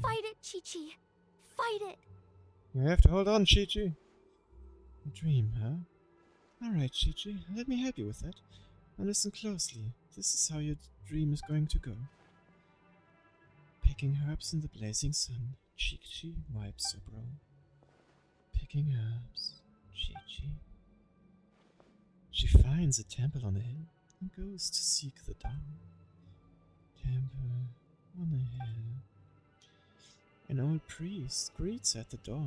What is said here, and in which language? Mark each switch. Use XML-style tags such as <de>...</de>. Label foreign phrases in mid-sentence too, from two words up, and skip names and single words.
<en>Fight it, Chi-Chi. Fight it. You have to hold on, Chi-Chi. Dream, huh? Alright, Chi-Chi, let me help you with that. Now listen closely. This is how your dream is going to go. Picking herbs in the blazing sun. Chi-Chi wipes her brow. Picking herbs. Chi-Chi. She finds a temple on a hill and goes to seek the Tao. Temple on a hill. An old priest greets her at the door.</en>